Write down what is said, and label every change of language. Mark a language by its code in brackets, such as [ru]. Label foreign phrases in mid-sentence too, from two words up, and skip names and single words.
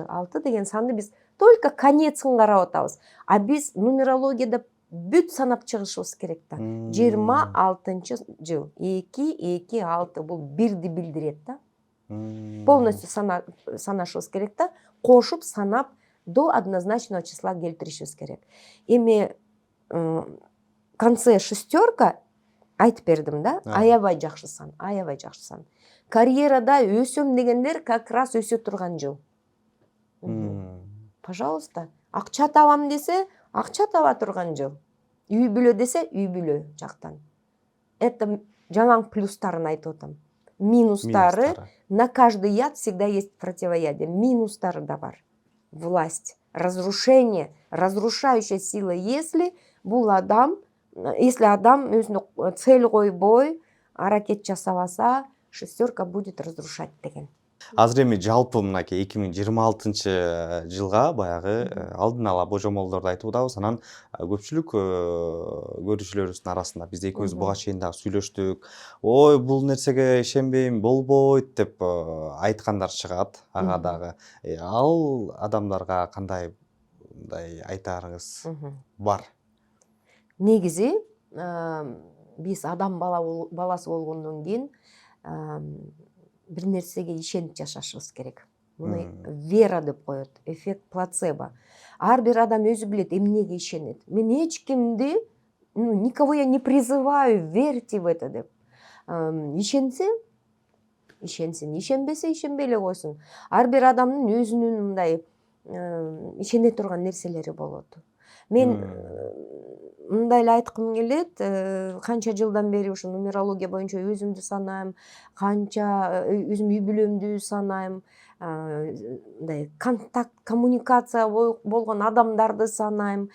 [ky] 6 деген санды биз только конецин карап атабыз. А биз нумерологияда бүт санап чыгышыбыз керек да. 26 жыл. 2, 2, 6 бул бирди билдирет да. Полностью санашыбыз керек да. Кошуп санап [ru] до однозначного числа [ky] келтиришибиз керек. Эми [ru] конце шестерка [ky] айтып бердим да. Аябай жакшы сан, аябай жакшы сан. Карьерада өсөм дегендер [ru] как раз [ky] өсө турган жыл. Пожалуйста, акча табам десе, акча таба турган жыл. Үй бүлө десе, үй бүлө жактан. Это жалаң плюстарын айтып атам. Минустары, [ru] на каждый яд всегда есть противоядие. [ky] Минустары да бар. [ru] Власть, разрушение, разрушающая сила, [ky] если адам өзүнө цель койбой, аракет жасабаса, [ru] шестерка будет разрушать деген. [ky] Азыр эми жалпы мынакей 2026 жылга баягы алдын ала божомолдорду айтып атабыз. Анан көпчүлүк көрүүчүлөрүбүздүн арасында биз экөөбүз буга чейин дагы сүйлөштүк. Ой, бул нерсеге ишенбейм, болбойт деп айткандар чыгат. Ага дагы ал адамдарга кандай айтарыңыз бар? Негизи биз адам баласы болгондон кийин бир нерсеге ишенип жашашыбыз керек. Муну вера деп коет, [ru] эффект плацебо. [ky] Ар бир адам өзү билет эмнеге ишенет. Мен эч кимди, [ru] никого я не призываю, верьте в это деп. [ky] Ишенсе, ишенсин, ишенбесе, ишенбей эле койсун. Ар бир адамдын өзүнүн мындай ишене турган нерселери болот. Мен мындай эле айткым келет, канча жылдан бери ушу нумерология боюнча өзүмдү санайм, канча өзүм үй бүлөмдү санайм, мындай контакт, коммуникация болгон адамдарды санайм.